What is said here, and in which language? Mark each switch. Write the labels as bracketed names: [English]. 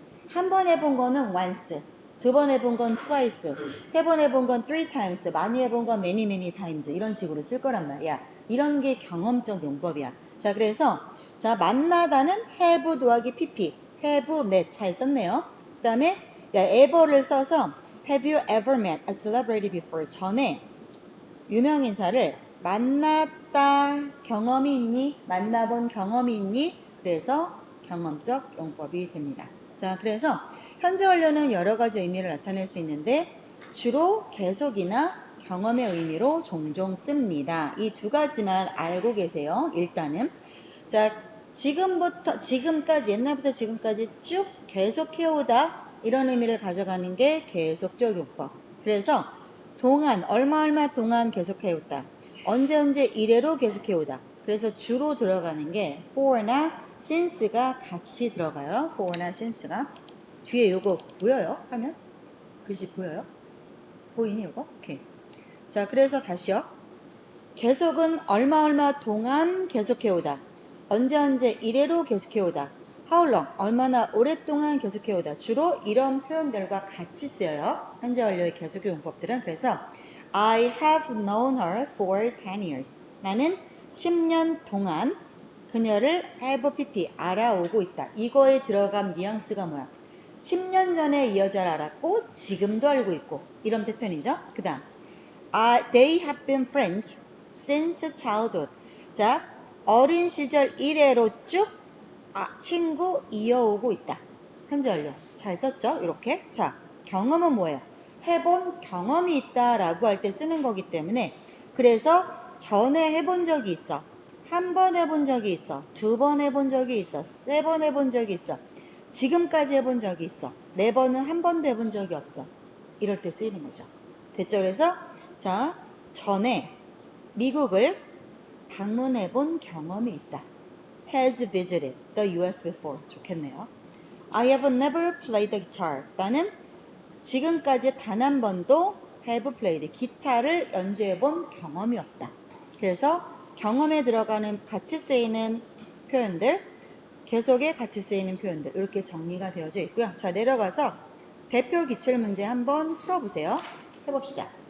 [Korean] 한 번 해본 거는 once, 2번 해본 건 twice, 3번 해본 건 3 times, 많이 해본 건 many times 이런 식으로 쓸 거란 말이야. 이런 게 경험적 용법이야. 자, 그래서 자, 만나다는 have 더하기 pp, have met 잘 썼네요. 그 다음에 ever를 써서 [English] have you ever met a celebrity before? [Korean] 전에 유명인사를 만났다 경험이 있니? 만나본 경험이 있니? 그래서 경험적 용법이 됩니다. 자, 그래서 현재 완료는 여러 가지 의미를 나타낼 수 있는데 주로 계속이나 경험의 의미로 종종 씁니다. 이 두 가지만 알고 계세요. 일단은 자, 지금까지 옛날부터 지금까지 쭉 계속해오다 이런 의미를 가져가는 게 계속적 용법. 그래서 동안 얼마 동안 계속해오다. 언제 이래로 계속해오다. 그래서 주로 들어가는 게 for나 since가 같이 들어가요. for나 since가. 뒤에 요거 보여요? 하면? 글씨 보여요? 보이니 요거? 오케이. 자, 그래서 다시요. 계속은 얼마 동안 계속해오다. 언제 이래로 계속해오다. [English] How long? [Korean] 얼마나 오랫동안 계속해오다. 주로 이런 표현들과 같이 쓰여요. 현재 완료의 계속 용법들은. 그래서 [English] I have known her for 10 years. [Korean] 나는 10년 동안 그녀를 have pp 알아오고 있다. 이거에 들어간 뉘앙스가 뭐야? 10년 전에 이 여자를 알았고 지금도 알고 있고 이런 패턴이죠. 그 다음 [English] They have been friends since childhood. [Korean] 자, 어린 시절 이래로 쭉 친구 이어오고 있다. 현재 완료. 잘 썼죠? 이렇게. 자, 경험은 뭐예요? 해본 경험이 있다라고 할 때 쓰는 거기 때문에 그래서 전에 해본 적이 있어. 한 번 해본 적이 있어. 두 번 해본 적이 있어. 세 번 해본 적이 있어. 지금까지 해본 적이 있어. 네 번은 한 번도 해본 적이 없어. 이럴 때 쓰이는 거죠. 됐죠? 그래서 자, 전에 미국을 방문해 본 경험이 있다. [English] Has visited the US before. [Korean] 좋겠네요. [English] I have never played the guitar. [Korean] 나는 지금까지 단 한 번도 have played 기타를 연주해 본 경험이 없다. 그래서 경험에 들어가는 같이 쓰이는 표현들, 계속에 같이 쓰이는 표현들 이렇게 정리가 되어져 있고요. 자, 내려가서 대표 기출문제 한번 풀어보세요. 해봅시다.